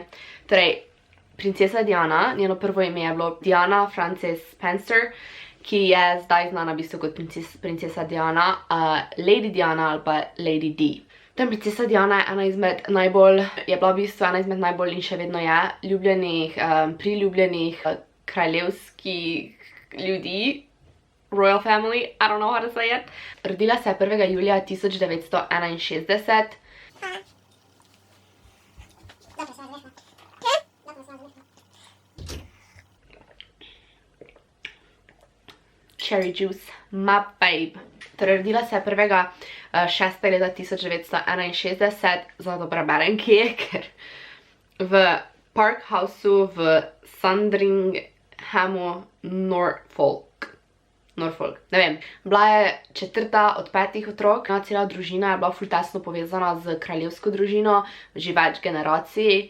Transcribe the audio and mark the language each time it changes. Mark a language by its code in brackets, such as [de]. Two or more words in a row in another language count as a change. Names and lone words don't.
[sl] Torej, princesa Diana, njeno prvo ime je bilo Diana Frances Spencer, ki je zdaj znana v bistvu kot princesa Diana, Lady Diana ali pa Lady D. Princesa Diana je bila v bistvu ena izmed najbolj in še vedno je priljubljenih kraljevskih ljudi, [en] royal family, I don't know how to say it. [sl] Rodila se je 1. julija 1961. [en] Cherry juice, my babe. [sl] Torej, rodila se je 1. 6. leta 1961, zato preberem kje je, ker v Park Houseu v Sandringhamu, Norfolk, ne vem. Bila je četrta od 5 otrok, cela družina je bila ful tesno povezana z kraljevsko družino, že več generacij.